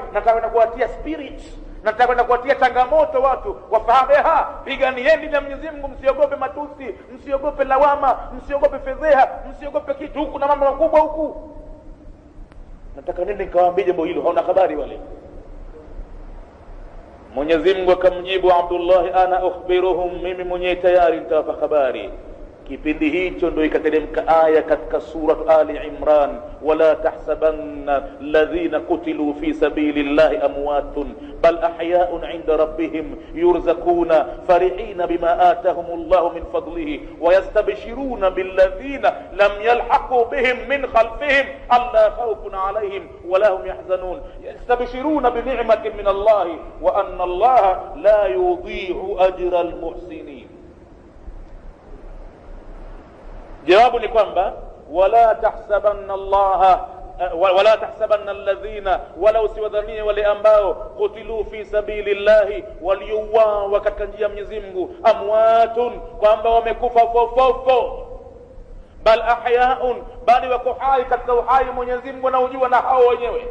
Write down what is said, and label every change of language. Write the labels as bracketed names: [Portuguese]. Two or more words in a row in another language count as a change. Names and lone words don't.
[Swahili] Nataka kuwatia spirit, nataka kuwatia changamoto watu wafahamu, piganieni na Mwenyezi Mungu, msiogope matusi, msiogope lawama, msiogope fedheha, msiogope kitu, huku na mambo makubwa huku. Nataka nini nikawaambie jambo hilo, hauna habari wale. Mwenyezi Mungu akamjibu Abdullah, [Arabic] أنا أخبرهم, [Swahili] mimi mwenyewe tayari nitawapa habari. Kipindi hicho ndio ikateremka aya katika surah Ali Imran, [Arabic] ولا تحسبن الذين قتلوا في سبيل الله أموات بل أحياء عند ربهم يرزقون فرحين بما آتاهم الله من فضله ويستبشرون بالذين لم يلحقوا بهم من خلفهم ألا خوف عليهم ولا هم يحزنون يستبشرون بنعمة من الله وأن الله لا يضيع أجر المحسنين. [Swahili] Jawabu ni kwamba [Arabic] ولا تحسبن الله ولا تحسبن الذين, [Swahili] wala usiwadhanie wale ambao [Arabic] قتلوا في سبيل الله, [Swahili] waliuawa katika njia ya Mwenyezi Mungu, amwatun, kwamba wamekufa fofofo, [Arabic] بل أحياء, [Swahili] bali wako hai katika uhai Mwenyezi Mungu anaujua na hao wenyewe.